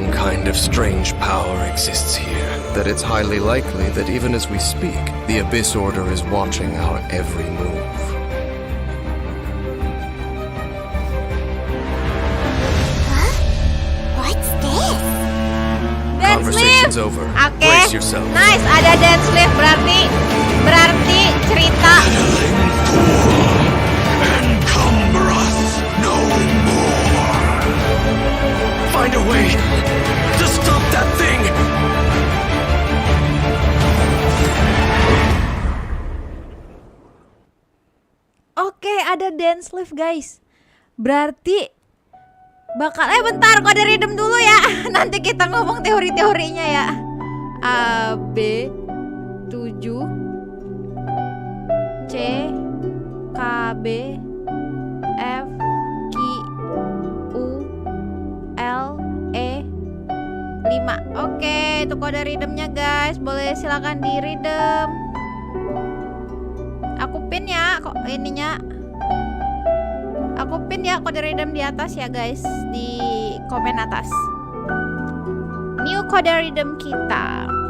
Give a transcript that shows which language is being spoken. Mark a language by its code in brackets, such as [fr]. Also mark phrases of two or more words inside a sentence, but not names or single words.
[en] one kind of strange power exists here, that it's highly likely that even as we speak, the Abyss Order is watching our every move. Huh? What's this? Dance Conversation's lift. over. Oke. Brace yourself. [id] Nice, ada [en] dance lift [id] berarti cerita. [en] Encumber us no more. Find a way to stop that thing! [id] Oke, ada [en] dance lift guys. [id] Berarti bakal bentar, kode rhythm dulu ya. Nanti kita ngomong teori-teorinya ya. A B 7 C K B F Q U L E 5. Oke, itu kode rhythmnya guys. Boleh silakan di rhythm. Aku pin ya kok ininya. Aku pin ya kode rhythm di atas ya guys, di komen atas. New kode rhythm kita.